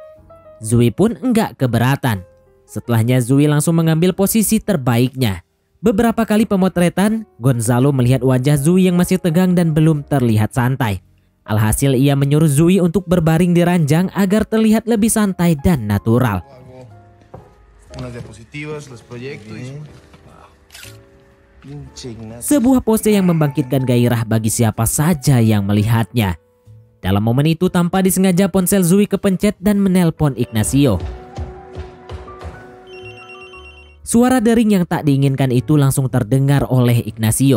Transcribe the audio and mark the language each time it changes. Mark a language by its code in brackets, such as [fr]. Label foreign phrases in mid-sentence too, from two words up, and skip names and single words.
[id] Zui pun enggak keberatan. Setelahnya Zui langsung mengambil posisi terbaiknya. Beberapa kali pemotretan, Gonzalo melihat wajah Zui yang masih tegang dan belum terlihat santai. Alhasil ia menyuruh Zui untuk berbaring di ranjang agar terlihat lebih santai dan natural. [es] Unas diapositivas, las proyecto y... [id] Sebuah pose yang membangkitkan gairah bagi siapa saja yang melihatnya. Dalam momen itu tanpa disengaja ponsel Zui kepencet dan menelpon Ignacio. Suara dering yang tak diinginkan itu langsung terdengar oleh Ignacio.